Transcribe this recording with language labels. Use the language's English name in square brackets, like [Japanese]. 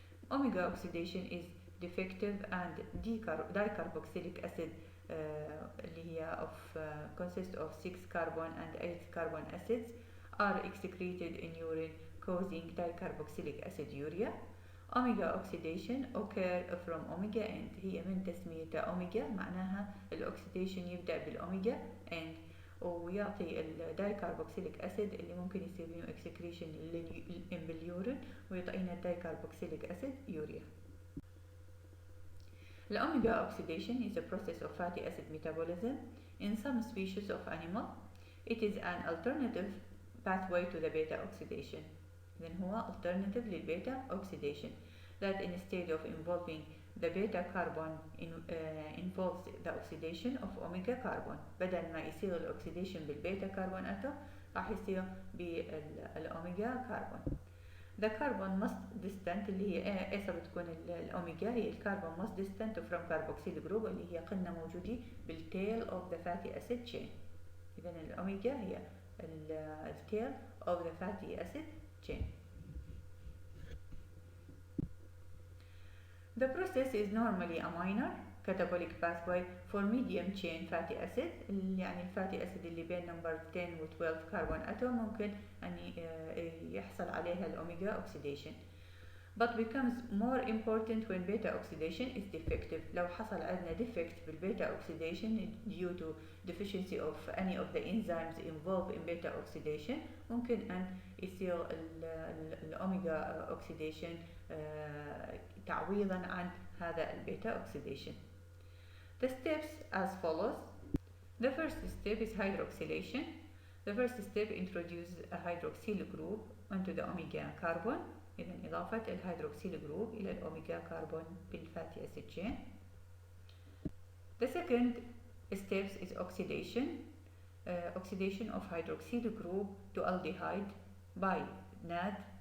[English] Omega oxidation is defective and dicarboxylic acid [Arabic] اللي هي [English] consists of 6 carbon and 8 carbon acids are excreted in urine causing dicarboxylic acid urea. Omega oxidation occur from omega end. [Arabic] هي من تسميتها omega معناها الاكسيديشن يبدأ بالأوميجا end ويعطي الدايكربوكسيليك أسيد اللي ممكن يصير منه excretion باليورين ويعطينا الدايكربوكسيليك أسيد يوريا. [English] The omega oxidation is a process of fatty acid metabolism in some species of animal. It is an alternative pathway to the beta oxidation. Then [Arabic] هو [English] alternative للبيتا oxidation that instead of involving the beta carbon involves the oxidation of omega carbon. [Arabic] بدل ما يصير الاكسيديشن بالبيتا كربون اتوم راح يصير بالاوميجا كربون. [English] The carbon must distant [Arabic] اللي هي ايش بتكون الاوميجا هي الكربون [English] must distant from carboxyl group [Arabic] اللي هي قلنا موجودين [English] بالtail of the fatty acid chain. [Arabic] اذا الاوميجا هي الtail of the fatty acid chain. [English] The process is normally a minor catabolic pathway for medium chain fatty acid. [Arabic] يعني الفاتي acid اللي بين number 10 و 12 carbon atom ممكن أن يحصل عليها الأوميجا oxidation. [English] But becomes more important when beta oxidation is defective. [Arabic] لو حصل عندنا defect بالبيتا oxidation [English] due to deficiency of any of the enzymes involved in beta oxidation [Arabic] ممكن أن يصير الأوميجا oxidation تعويضا عن هذا البيتا oxidation. [English] The steps as follows. The first step is hydroxylation. The first step introduces a hydroxyl group onto the omega carbon. [Arabic] إذن إضافة الهيدروكسيل جروب إلى الأوميجا كربون بالفاتي أسيد chain. [English] The second steps is oxidation. Oxidation of hydroxyl group to aldehyde by NAD.